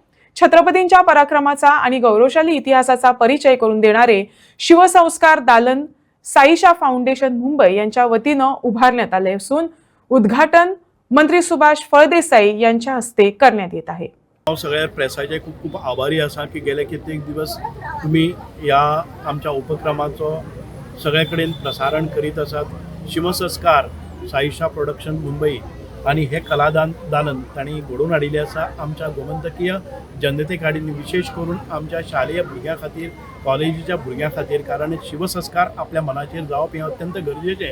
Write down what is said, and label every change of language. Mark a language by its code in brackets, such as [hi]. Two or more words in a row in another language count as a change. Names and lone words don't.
[mr] छत्रपतींच्या पराक्रमाचा आणि गौरवशाली इतिहासाचा परिचय करून देणारे शिवसंस्कार दालन साईशा फाउंडेशन मुंबई यांच्या वतीनं उभारण्यात आले असून उद्घाटन मंत्री सुभाष फळदेसाई यांच्या हस्ते करण्यात येत आहे। [kok] सगळ्या प्रेसाचे खूप खूप आभारी असा की गेले कित्येक दिवस तुम्ही या आमच्या उपक्रमाचं सगळ्याकडेन प्रसारण करीत आसात। शिवसंस्कार साईशा प्रोडक्शन मुंबई आणि हे कलादालन तांणी घडोवन हाडिल्लें आसा आमच्या गोमंतकीय जनते कडेन, विशेष करून आमच्या शालेय भुरग्यां खातीर, कॉलेजीच्या भुरग्यां खातीर, कारण शिवसंस्कार आपल्या मनाचेर जावप हें अत्यंत गरजेचें।